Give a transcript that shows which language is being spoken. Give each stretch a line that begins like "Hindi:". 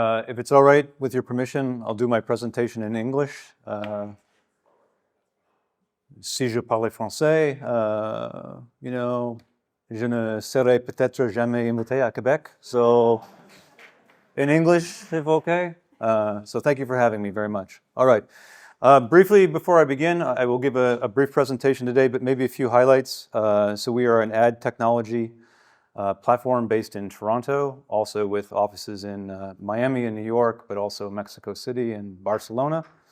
English: If it's all right, with your permission, I'll do my presentation in English.
French: Si je parlais français, je ne serais peut-être jamais invité à Quebec.
English: So, in English, if okay? So thank you for having me very much. All right. Briefly, before I begin, I will give a brief presentation today, but maybe a few highlights. So we are an ad technology platform based in Toronto, also with offices in Miami and New York, but also Mexico City and Barcelona.